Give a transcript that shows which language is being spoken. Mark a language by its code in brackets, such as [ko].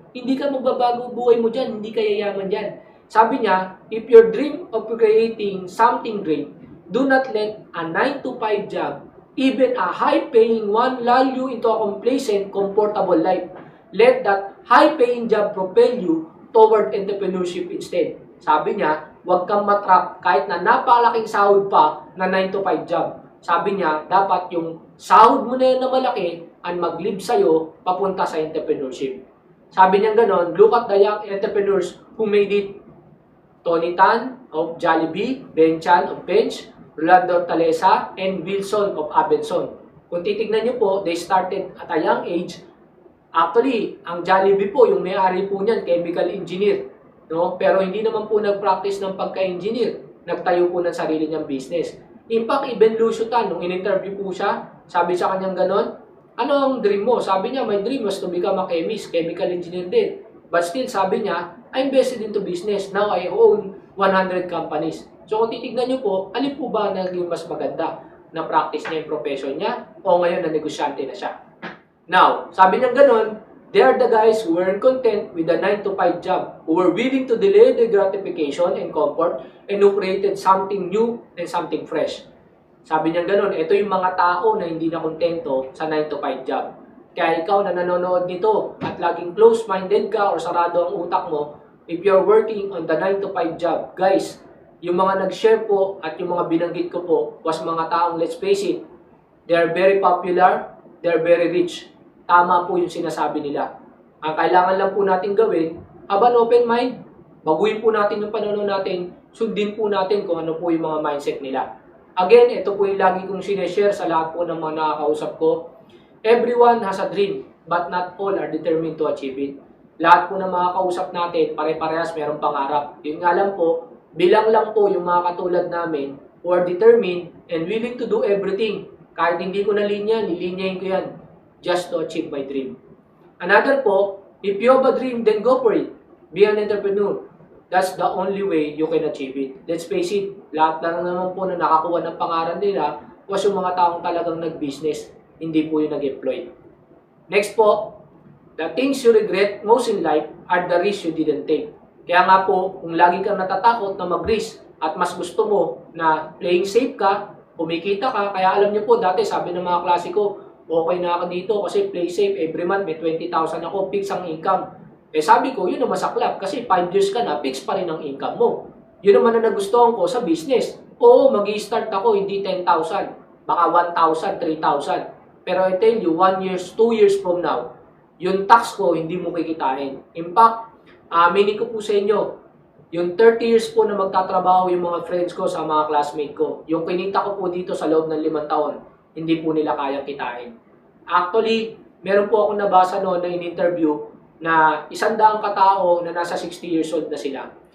[tl] Hindi ka magbabago buhay mo dyan, hindi ka yayaman dyan. Sabi niya, [en] if your dream of creating something great, do not let a 9 to 5 job, even a high-paying one, lull you into a complacent, comfortable life. Let that high-paying job propel you toward entrepreneurship instead. [tl] Sabi niya, huwag kang matrap kahit na napakalaking sahod pa na 9 to 5 job. Sabi niya, dapat yung sahod mo na yan na malaki ang mag-lead sa'yo papunta sa entrepreneurship. Sabi niya ganon, [en] look at the young entrepreneurs who made it. Tony Tan of Jollibee, Ben Chan of Bench, Rolando Talesa, and Wilson of Abenson. [tl] Kung titignan niyo po, [en] they started at a young age. [tl] Actually, ang Jollibee po, yung may-ari po niyan, chemical engineer. No? Pero hindi naman po nag-practice ng pagka-engineer. Nagtayo po ng sarili niyang business. [en] In fact, even [tl] Lucio Tan, nung in-interview po siya, sabi sa kanyang ganon, ano ang dream mo? Sabi niya, [en] my dream was to become a chemist, chemical engineer din. But still, [tl] sabi niya, [en] I invested into business. Now, I own 100 companies. [tl] So, kung titignan niyo po, alin po ba naging mas maganda na practice niya yung profession niya o ngayon na negosyante na siya? [en] Now, [tl] sabi niya ganon, [en] they are the guys who weren't content with the 9 to 5 job, who were willing to delay the gratification and comfort, and who created something new and something fresh. [tl] Sabi niya ganon, ito yung mga tao na hindi na kontento sa 9 to 5 job. Kaya ikaw na nanonood nito at laging close-minded ka or sarado ang utak mo, [en] if you're working on the 9 to 5 job, guys, [tl] yung mga nag-share po at yung mga binanggit ko po was mga taong, [en] let's face it, they are very popular, they are very rich. [tl] Tama po yung sinasabi nila. Ang kailangan lang po natin gawin, [en] have an open mind, [tl] baguhin po natin yung pananaw natin, sundin po natin kung ano po yung mga mindset nila. Again, ito po yung lagi kong sineshare sa lahat po ng mga nakakausap ko. [en] Everyone has a dream, but not all are determined to achieve it. [tl] Lahat po ng mga kausap natin, pare-parehas mayroong pangarap. Yun nga lang po, bilang lang po yung mga katulad namin [en] who are determined and willing to do everything. [tl] Kahit hindi ko na linya, nilinyahin ko yan [en] just to achieve my dream. Another po, if you have a dream, then go for it. Be an entrepreneur. That's the only way you can achieve it. Let's face it, [tl] lahat na naman po na nakakuha ng pangalan nila was yung mga taong talagang nag-business, hindi po yung nag-employ. [en] Next po, the things you regret most in life are the risks you didn't take. [tl] Kaya nga po, kung lagi kang natatakot na mag-risk at mas gusto mo na playing safe ka, kumikita ka, kaya alam niyo po, dati sabi ng mga klase ko, okay na ako dito kasi play safe, every month may 20,000 ako, fix ang income. Eh sabi ko, yun naman sa club kasi 5 years ka na, fix pa rin ang income mo. Yun naman na nagustuhan ko sa business. Oo, mag-i-start ako, hindi 10,000, baka 1,000, 3,000. Pero [en] I tell you, 1 years, 2 years from now, [tl] yung tax ko, hindi mo kikitain. In fact, aminin ko po sa inyo, yung 30 years po na magtatrabaho yung mga friends ko sa mga classmate ko, yung kinita ko po dito sa loob ng 5 taon, hindi po nila kayang kitain. Actually, meron po akong nabasa noon na in-interview na 100 katao na nasa 60 years old na sila.